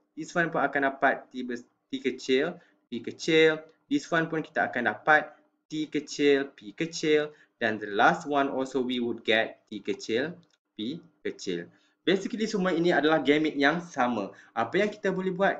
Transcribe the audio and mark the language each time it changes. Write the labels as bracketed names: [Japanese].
[English] This one [Malay] pun akan dapat T kecil, P kecil. This one pun kita akan dapat T kecil, P kecil. [English] Dan the last one also we would get T kecil, P kecil. [Malay] Basically semua ini adalah gamete yang sama. Apa yang kita boleh buat?